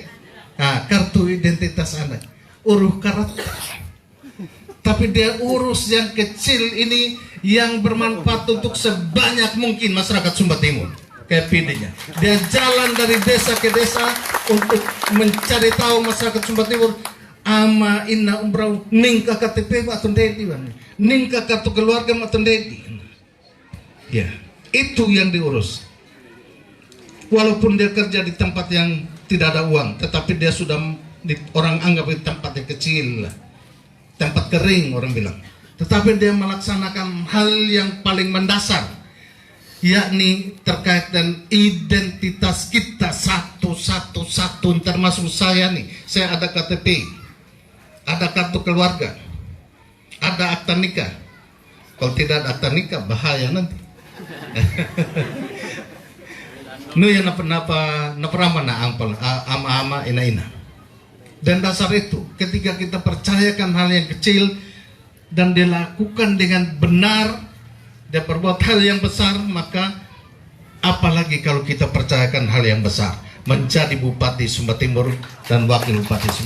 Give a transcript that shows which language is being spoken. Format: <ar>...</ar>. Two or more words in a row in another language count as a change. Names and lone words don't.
<id>Nah, kartu identitas anak, uruh karat. Tapi dia urus yang kecil ini yang bermanfaat untuk sebanyak mungkin masyarakat Sumba Timur. Kayak PD-nya. Dia jalan dari desa ke desa untuk mencari tahu masyarakat Sumba Timur.</id> <xbr>Ama inna umrau ningka</xbr> <id>KTP atau dedi,</id> <xbr>ningka</xbr> <id>kartu keluarga atau dedi. Ya, itu yang diurus. Walaupun dia kerja di tempat yang tidak ada uang, tetapi dia sudah orang anggap itu tempat yang kecil, tempat kering orang bilang. Tetapi dia melaksanakan hal yang paling mendasar, yakni terkait dengan identitas kita satu-satu, termasuk saya nih. Saya ada KTP, ada kartu keluarga, ada akta nikah. Kalau tidak ada akta nikah bahaya nanti.</id> <xbr>Nu yang napa mana ampal ama ina.</xbr> <id>Dan dasar itu ketika kita percayakan hal yang kecil dan dilakukan dengan benar, dia berbuat hal yang besar, maka apalagi kalau kita percayakan hal yang besar, menjadi Bupati Sumba Timur dan Wakil Bupati Sumba.</id>